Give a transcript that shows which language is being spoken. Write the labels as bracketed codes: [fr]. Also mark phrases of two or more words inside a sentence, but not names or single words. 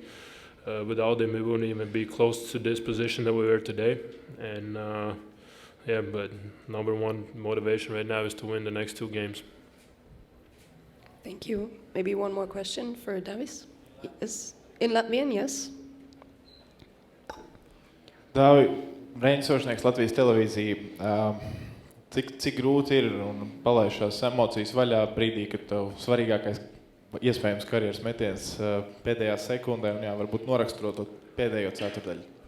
[en] Without him, we wouldn't even be close to this position that we were today. And but number one motivation right now is to win the next 2 games. Thank you. Maybe one more question for Davis. Yes. In Latvian, yes. [lv] Dāvi, brainstoršnieks Latvijas televīzija. Cik grūti ir un palaist šās emocijas vaļā brīdī, kad tev svarīgākais iespējams karjeras metiens pēdējā sekundē un varbūt noraksturot to pēdējo ceturdaļu?